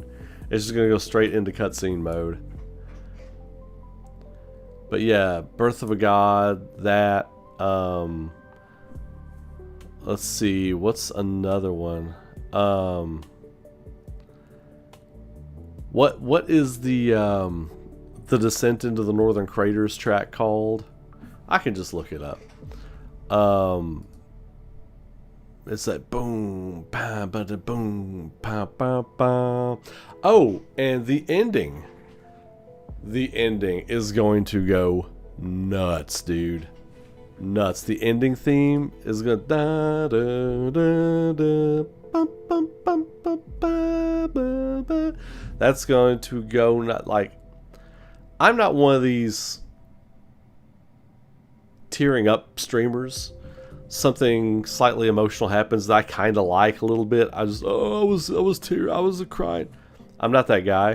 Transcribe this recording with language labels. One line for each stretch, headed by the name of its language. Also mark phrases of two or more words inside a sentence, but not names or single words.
English: It's just gonna go straight into cutscene mode. But yeah, Birth of a God, that, let's see, what's another one? What is the Descent into the Northern Craters track called? I can just look it up. It's like boom, pa ba da boom, pa pa pa. Oh, and the ending. The ending is going to go nuts, dude. Nuts. The ending theme is gonna da da da da bum bum bum bum ba ba ba. That's going to go not like. I'm not one of these tearing up streamers. Something slightly emotional happens that I kind of like a little bit. I was crying. I'm not that guy.